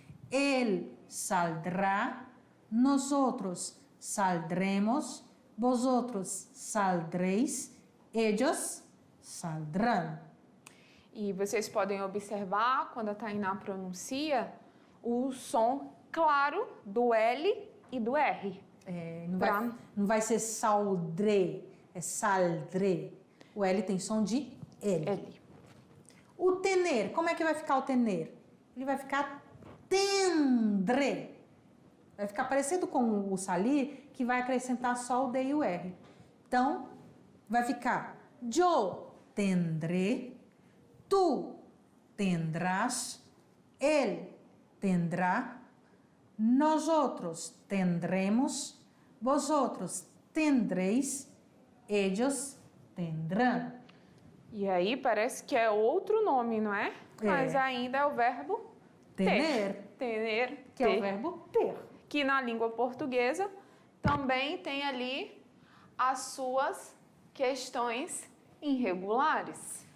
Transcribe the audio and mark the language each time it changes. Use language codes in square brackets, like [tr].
[es] Él saldrá, nosotros saldremos, vosotros saldréis, ellos saldrão. [pt] E vocês podem observar, quando a Tainá pronuncia, o som claro do L e do R. Não vai ser saldré, é saldré. O L tem som de L. L. O tener, como é que vai ficar o tener? Ele vai ficar tendré. Vai ficar parecido com o salir, que vai acrescentar só o D e o R. Então, vai ficar [es] yo tendré, tú tendrás, él tendrá, nosotros tendremos, vosotros tendréis, ellos tendrán. [pt] E aí parece que é outro nome, não é? Mas ainda é o verbo Tener, Tener, que é o verbo ter. que na língua portuguesa também tem ali as suas questões irregulares.